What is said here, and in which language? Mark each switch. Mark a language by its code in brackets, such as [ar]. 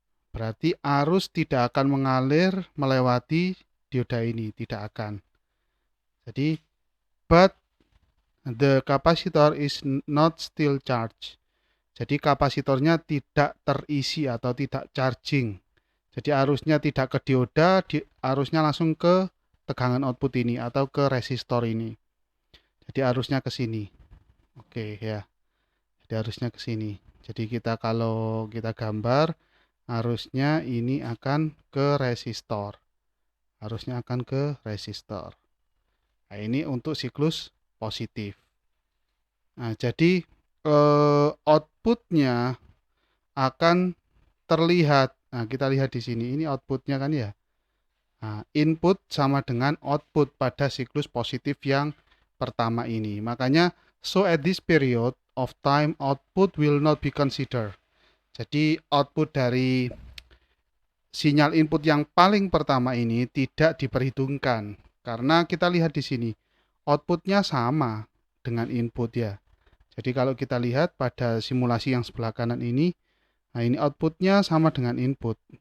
[id] Berarti arus tidak akan mengalir melewati dioda ini, tidak akan. Jadi, [en] but the capacitor is not still charged. [id] Jadi kapasitornya tidak terisi atau tidak charging. Jadi arusnya tidak ke dioda, arusnya langsung ke tegangan output ini atau ke resistor ini. Jadi arusnya ke sini. Oke ya. Jadi arusnya ke sini. Jadi kita kalau kita gambar arusnya ini akan ke resistor. Arusnya akan ke resistor. Nah, ini untuk siklus positif. Nah, jadi outputnya akan terlihat. Nah, kita lihat di sini. Ini outputnya kan ya. Nah, input sama dengan output pada siklus positif yang pertama ini. Makanya, [en] so at this period of time, output will not be considered. [id] Jadi, output dari sinyal input yang paling pertama ini tidak diperhitungkan. Karena kita lihat di sini, outputnya sama dengan input ya. Jadi kalau kita lihat pada simulasi yang sebelah kanan ini, nah ini outputnya sama dengan input.